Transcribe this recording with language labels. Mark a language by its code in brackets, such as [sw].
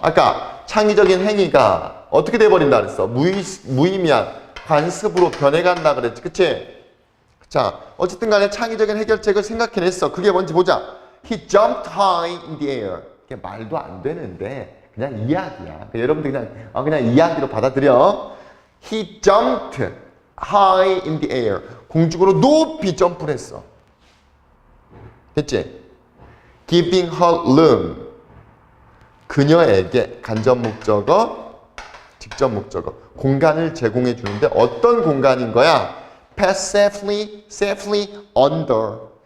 [ko] 아까 창의적인 행위가 어떻게 돼버린다 그랬어? 무의미한 관습으로 변해간다 그랬지. 그치? 자, 어쨌든 간에 창의적인 해결책을 생각해냈어. 그게 뭔지 보자. [en] He jumped high in the air. [ko] 이게 말도 안 되는데 그냥 이야기야. 여러분들 그냥 이야기로 받아들여. [en] He jumped high in the air. [ko] 공중으로 높이 점프를 했어. 됐지? [en] Giving her room. [ko] 그녀에게 간접 목적어, 직접 목적어. 공간을 제공해 주는데 어떤 공간인 거야? [en] Pass safely under.